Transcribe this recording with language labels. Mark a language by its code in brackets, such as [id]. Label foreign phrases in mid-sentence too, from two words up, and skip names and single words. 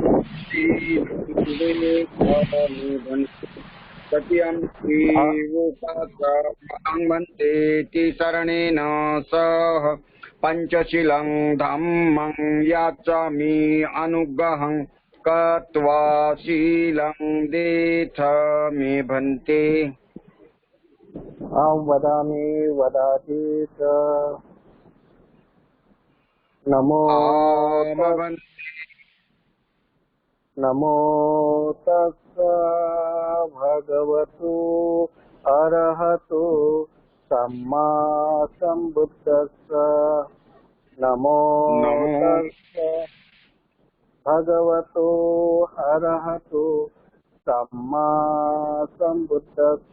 [pi] तत्यंपि वोकास अहं भन्ते ति शरणेन सह पंचशीलं धम्मं याचामि अनुग्रहं कृत्वा शीलं देथ मे भन्ते. अहं वदामि वदाति च. नमो नमो तस्स भगवतो अरहतो सम्मा संबुद्धस्स. नमो तस्स भगवतो अरहतो सम्मा संबुद्धस्स.